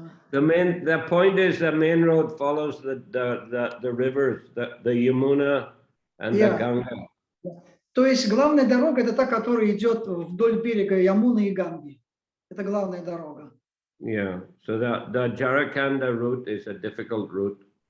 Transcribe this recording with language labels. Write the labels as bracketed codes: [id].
[en] The point is the main road follows the rivers, the Yamuna and the Ganga. [ru] То есть главная дорога это та, которая идет вдоль берега Ямуны и Ганги. Это главная дорога. [en] Yeah, so the Jharkhanda route is a difficult route.